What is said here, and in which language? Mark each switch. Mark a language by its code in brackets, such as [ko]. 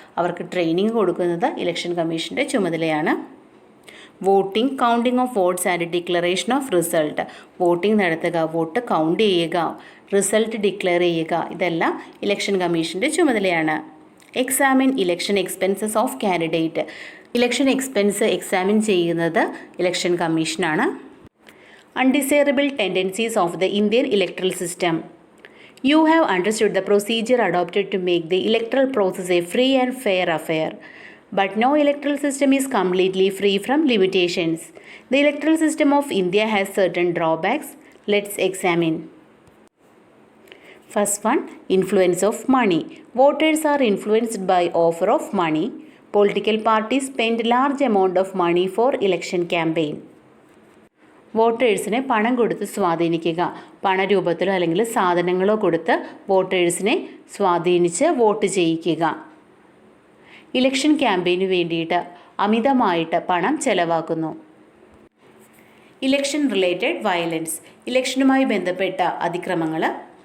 [ml] അവർക്ക് ട്രെയിനിങ് കൊടുക്കുന്നത് ഇലക്ഷൻ കമ്മീഷൻ്റെ ചുമതലയാണ്. [en] voting, counting of votes and declaration of result, [ml] voting നടത്തുക, വോട്ട് കൗണ്ട് ചെയ്യുക, റിസൾട്ട് ഡിക്ലെയർ ചെയ്യുക, ഇതെല്ലാം ഇലക്ഷൻ കമ്മീഷൻ്റെ ചുമതലയാണ്. [en] examine election expenses of candidate, [ml] election expense examine ചെയ്യുന്നത് ഇലക്ഷൻ കമ്മീഷനാണ്. [en] Undesirable tendencies of the Indian electoral system. You have understood the procedure adopted to make the electoral process a free and fair affair. But no electoral system is completely free from limitations. The electoral system of India has certain drawbacks. Let's examine. First one, influence of money. Voters are influenced by offer of money. Political parties spend large amount of money for election campaign. [ml] വോട്ടേഴ്സിനെ പണം കൊടുത്ത് സ്വാധീനിക്കുക. പണരൂപത്തിലോ അല്ലെങ്കിൽ സാധനങ്ങളോ കൊടുത്ത് വോട്ടേഴ്സിനെ സ്വാധീനിച്ച് vote ചെയ്യിക്കുക. Election ക്യാമ്പയിനു വേണ്ടിയിട്ട് അമിതമായിട്ട് പണം ചെലവാക്കുന്നു. [en] Election related violence. [ml] ഇലക്ഷനുമായി ബന്ധപ്പെട്ട അതിക്രമങ്ങൾ.